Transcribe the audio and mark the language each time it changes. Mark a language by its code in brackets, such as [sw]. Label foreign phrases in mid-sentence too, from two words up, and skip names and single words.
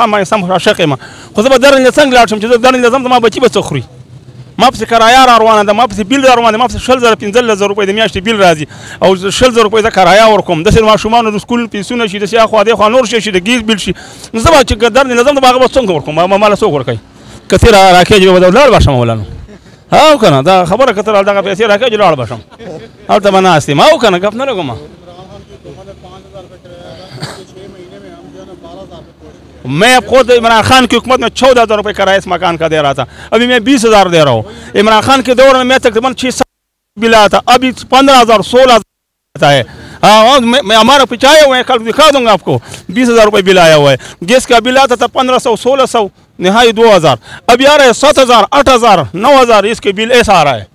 [ps] خان باندې سم عاشق یم خو زه به درنې څنګه لاړ شم چې زه درنې ځم زما بچي به څه خوري ما پسې کرایه را روانه ده ما پسې بیل را روانه ده ما پسې 15,000 روپۍ د میاشتې بیل راځي او 15,000 روپۍ زه کرایه ورکوم داسې ماشومانو د سکول پیسونه شي داسې اخوا دېخوا نور شي د [en] gas bill [ps] شي نو زه به چې درنې نه ځم د هغه به څنګه ورکوم ماله څوک ورکوي که ته راکېږي به لاړ به شم ولانو او که نه دا خبره که ته دغه پیسې راکېږي لاړ به شم هلته به ناست یم او که نه ګپ نه لګوم [ur] میں خود عمران خان کی حکومت میں 14,000 روپے کا اس مکان کا دے رہا تھا ابھی میں 20,000 دے رہا ہوں عمران خان کے دور میں میں تقریباً 6 بل آیا تھا ابھی 15,000 16,000 آتا ہے میں ہمارا پچھائے ہوئے ہیں کل دکھا دوں گا آپ کو 20,000 روپے بل آیا ہوا ہے گیس کا بل آتا تھا 1,500 1,600 نہائی 2,000 ابھی آ رہا ہے 7,000 8,000 9,000 اس کے بل ایسا آ رہا ہے